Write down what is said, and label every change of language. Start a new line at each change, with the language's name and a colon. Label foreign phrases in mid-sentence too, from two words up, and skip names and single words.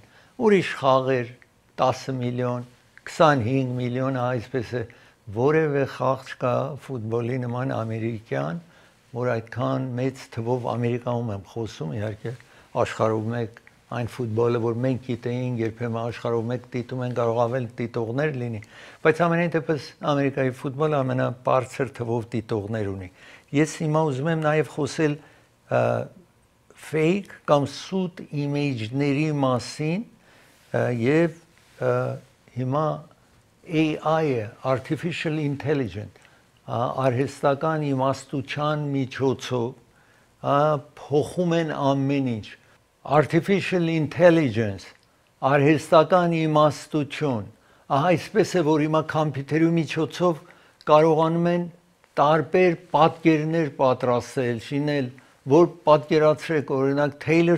Armenian: Ուրիշ խաղեր 10 միլիոն, 25 միլիոն, այսպես է, որևէ խաղ չկա ֆուտբոլի նման ամերիկյան, որ այդքան մեծ թվով Ամերիկայում եմ խոսում, իհարկե աշխարհում եք այն ֆուտբոլը, որ մենք գիտեինք, երբեմն աշխարհում եք դիտում են, կարող ավել դիտողներ լինի, բայց ամենայն դեպս Ամերիկայի ֆուտբոլը ամենաբարձր թվով դիտողներ ունի։ Ես հիմա ուզում եմ նաև խոսել fake կամ սուտ իմիջների մասին եւ հիմա AI-ը,
English: artificial intelligence,
Armenian: արհեստական իմաստության միջոցով փոխում են ամեն ինչ։
English: Artificial intelligence,
Armenian: արհեստական իմաստություն, այսպես է, որ հիմա համակարգերի միջոցով կարողանում են տարբեր պատկերներ պատրաստել, շինել, որ պատկերացրեք, օրինակ Taylor